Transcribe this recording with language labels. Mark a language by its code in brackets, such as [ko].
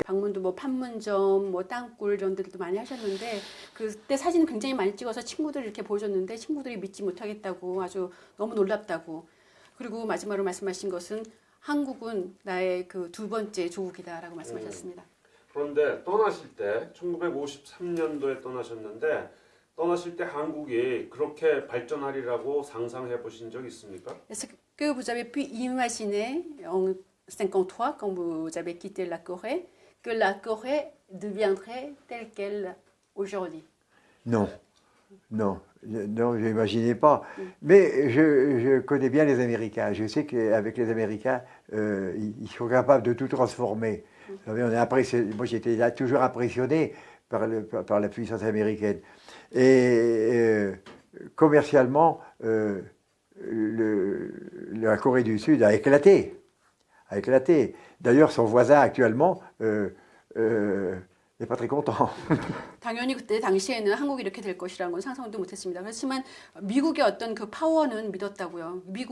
[ko] 방문도 뭐 판문점, 뭐 땅굴 이런 데도 많이 하셨는데 그때 사진 굉장히 많이 찍어서 친구들 이렇게 보여줬는데 친구들이 믿지 못하겠다고 아주 너무 놀랍다고. 그리고 마지막으로 말씀하신 것은 한국은 나의 그 두 번째 조국이다라고 말씀하셨습니다. 그런데 떠나실 때 1953년도에 떠나셨는데 떠나실 때 한국이 그렇게 발전하리라고 상상해 보신 적 있습니까? [fr] Est-ce que vous avez pu imaginer en 53 quand vous avez quitté la Corée que la Corée deviendrait telle qu'elle aujourd'hui? Non, non, non, je n'imaginais pas. Mais je connais bien les Américains. Je sais qu'avec les Américains, ils sont capables de tout transformer. Vous savez, moi, j'étais là toujours impressionné par la puissance américaine. Et commercialement, la Corée du Sud a éclaté. D'ailleurs, son voisin actuellement n'est pas très content. [ko] 당연히 그때 당시에는 한국이 이렇게 될 것이라는 건 상상도 못했습니다. 그렇지만 미국의 어떤 그 파워는 믿었다고요.